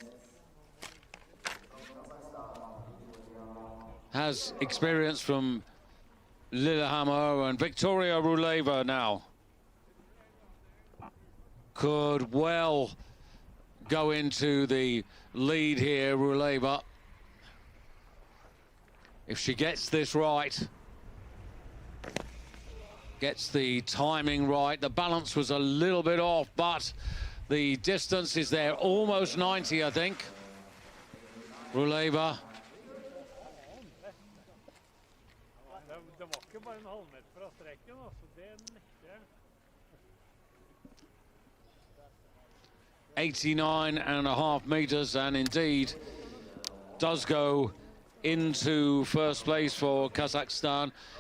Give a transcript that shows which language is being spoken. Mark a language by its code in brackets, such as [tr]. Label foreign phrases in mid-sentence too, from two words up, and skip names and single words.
[en] Has experience from Lillehammer, and Victoria Ruleva now could well go into the lead here, Ruleva. If she gets this right, gets the timing right. The balance was a little bit off, but the distance is there, almost 90, I think. Ruleva. [no] Det var ikke bare en halvmeter fra streken, altså. Det nekker. [en] 89.5 meters, and indeed does go into first place for Kazakhstan.